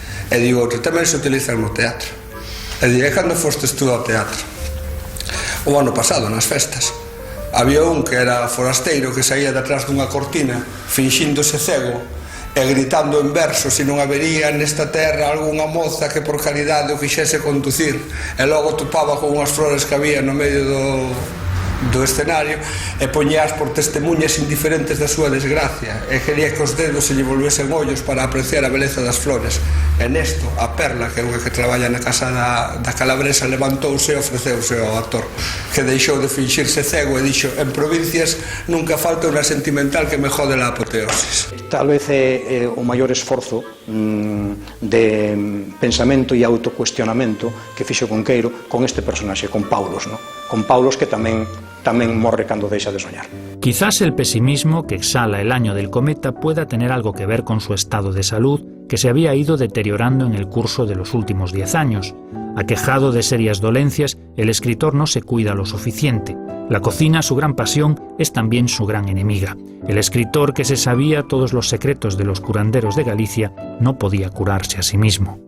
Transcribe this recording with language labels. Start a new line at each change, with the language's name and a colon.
Galician: E di outro: tamén se utilizan no teatro. E di: e cando fostes tú ao teatro? O ano pasado, nas festas. Había un que era forasteiro que saía detrás dunha cortina finxíndose cego e gritando en verso se non habería nesta terra algunha moza que por caridade o fixese conducir, e logo topaba con unhas flores que había no medio do escenario e poñías por testemunhas indiferentes da súa desgracia, e quería que os dedos se lle volvesen ollos para apreciar a beleza das flores. E nesto, a Perla, que é unha que traballa na casa da calabresa, levantouse e ofreceuse ao actor, que deixou de finxirse cego e dixo: en provincias nunca falta unha sentimental que
Spanish: me jode la apoteosis.
Galician: Tal vez é o maior esforzo de pensamento e autocuestionamento que fixo Cunqueiro con este personaxe, con Paulos, ¿no? Con Paulos, que tamén morre cando deixa de soñar.
Spanish: Quizás el pesimismo que exhala el año del cometa pueda tener algo que ver con su estado de salud, que se había ido deteriorando en el curso de los últimos 10 años. Aquejado de serias dolencias, el escritor no se cuida lo suficiente. La cocina, su gran pasión, es también su gran enemiga. El escritor, que se sabía todos los secretos de los curanderos de Galicia, no podía curarse a sí mismo.